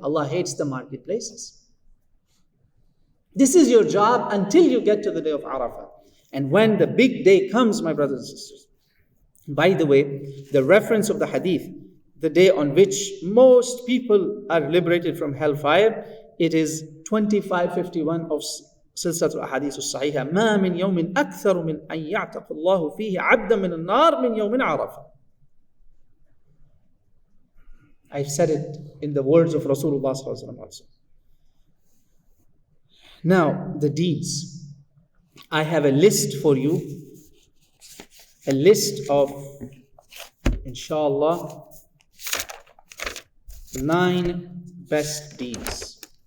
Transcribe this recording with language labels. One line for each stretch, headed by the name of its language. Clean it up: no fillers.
English: Allah hates the marketplaces. This is your job until you get to the day of Arafah. And when the big day comes, my brothers and sisters. By the way, the reference of the hadith, the day on which most people are liberated from hellfire, it is 2551 of Silsilatul Ahadith As-Sahihah.
Arabic: ما من يوم أكثر من أن يعتق الله فيه عبدا من النار من يوم عرفة.
English: I've said it in the words of Rasulullah sallallahu alaihi wasallam also. Now, the deeds. I have a list for you. A list of, inshallah, 9 best deeds.